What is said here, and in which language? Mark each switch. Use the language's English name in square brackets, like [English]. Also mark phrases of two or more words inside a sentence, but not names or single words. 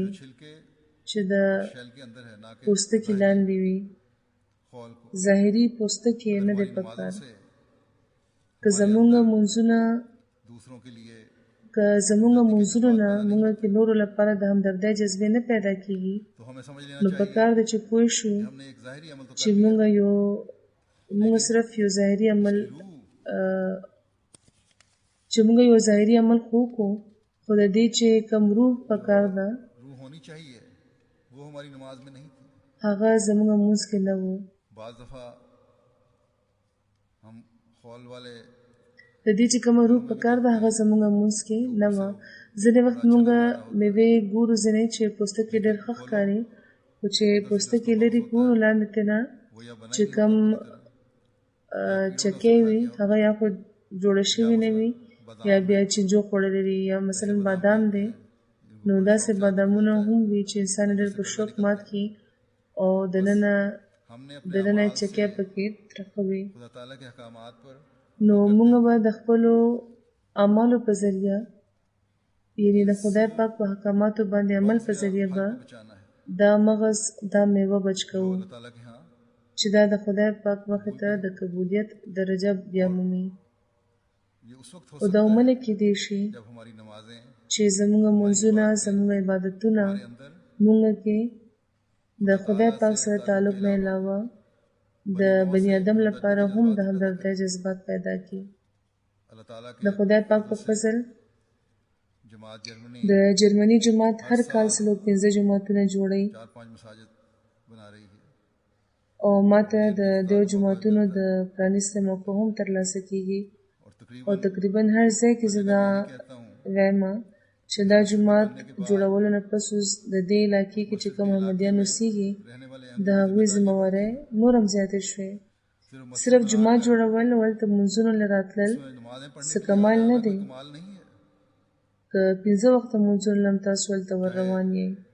[Urdu] छिलके [Pashto] چې د [Urdu] شیل کے اندر ہے نا کہ [Pashto] پوستکي لاندې وي [Urdu] खौल को [Pashto] ظاهري پوستکي نه دی پکار [Urdu] से [Pashto] که زمونږ منځونه [Urdu] دوسروں کے لیے [Pashto] که زمونږ منځونه نه موږ کې نورو لپاره د همدردۍ جذبې نه پیدا کیږي [Urdu] تو ہمیں سمجھ لینا [Pashto] نو [Urdu] चाहिए [Pashto] پکار دی چې پوه شو [Urdu] ہم نے ایک ظاہری عمل تو [Pashto] چې موږ صرف یو ظاهري عمل چې موږ یو ظاهري عمل خو کو خو د دې چې کوم روح پکار ده [Urdu] روح ہونی چاہیے وہ ہماری نماز میں نہیں تھی [Pashto] هغه زمونږ منځ کې نه وو [Urdu] بعض دفعہ ہم خول والے [Pashto] د دې چې کوم روح پکار ده هغه زمونږ منځ کې نه وه ځینې وخت موږ میوې ګورو ځینې چې پوستکي ډېر ښه ښکاري خو چې پوستکي لري ګورو لاندې تېنه [Urdu] وہ یا [Pashto] چې کوم چکې وي هغه یا خو جوړه شوي نه وي یا بیا چینجو خوړلی وي یا مثلا بادام دی نو داسې بادامونه هم وي چې انسان ډېر په شوق مات کړي او [Urdu] हमने [Pashto] دننه چکې پکې ترخه وي [Urdu] خدا تعالیٰ کے احکامات پر [Pashto] نو موږ به د خپلو اعمالو په ذریعه یعنی د خدای پاک په احکاماتو باندې عمل په ذریعه به [Urdu] بچانا ہے [Pashto] دا مغز دا میوه بچ کوو [Urdu] اللہ تعالیٰ کے یہاں [Pashto] چې دا د خدای پاک مخې ته د قبولیت درجه بیا مومي [Urdu] یہ اس وقت ہو [Pashto] او دا عمله کېدی شي [Urdu] جب ہماری نمازیں [Pashto] چې زموږ منځونه زموږ عبادتونه [Urdu] अंदर [Pashto] موږ کې د خدای پاک سره تعلق نه علاوه د بنی آدم لپاره هم د همدردۍ جذبات پیدا کړي [Urdu] اللہ تعالیٰ [Pashto] د [Urdu] के [Pashto] خدای پاک په فضل [Urdu] جماعت جرمنی [Pashto] د جرمني جماعت هر کال 15 جماعتونه جوړي [Urdu] 4-5 مساجد بنا رہی ہے [Pashto] او ماته د دیو جماعتونو د پرانیستو موقع هم ترلاسه کیږي [Urdu] اور تقریباً [Pashto] او تقریبا هر ځای کې زه دا [Urdu] کہتا ہوں [Pashto] وایم چې دا جومات جوړولو نه پس اوس د دې علاقې کې چې کوم احمدیان اوسېږي د هغوی ذمهوارۍ نور هم زیاتې شوې. صرف جومات جوړول او هلته لمونځونو له راتلل څه کمال نه دی. که 5 وخته لمونځونو له هم تاسو هلته ور روان یئ.